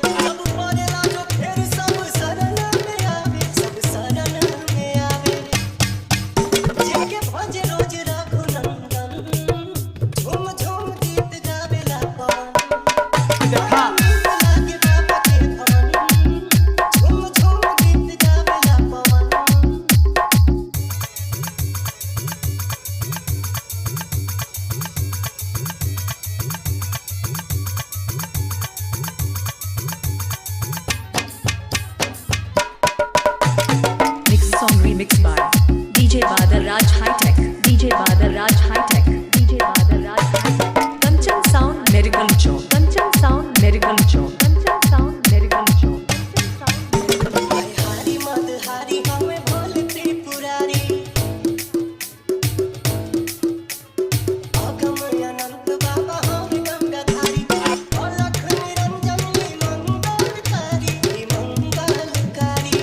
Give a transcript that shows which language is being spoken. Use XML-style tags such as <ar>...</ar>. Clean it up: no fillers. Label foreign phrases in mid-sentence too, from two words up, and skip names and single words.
<bho>सब पड़ेला जो फेर सब शरण में आवे, सब शरण में आवे। जेके भजे रोज रघुनंदन, झूम झूम गीत गावेला पवन। देखा लागे बाबा के भवन, झूम झूम गीत गावेला पवन।</bho> <en>Mix song remixed by DJ Badal Raj High-Tech, DJ Badal Raj High-Tech, DJ Badal Raj High-Tech. Kanchan Sound Miracle Chowk, Kanchan Sound Miracle Chowk, Kanchan Sound Miracle Chowk, Kanchan Sound Miracle Chowk.</en> <bho>हाय हारी मदहारी हमें भोले त्रिपुरारी, अगम अनंत बाबा हम गंगाधारी। अलख निरंजन मंगलकारी, मंगलकारी।</bho>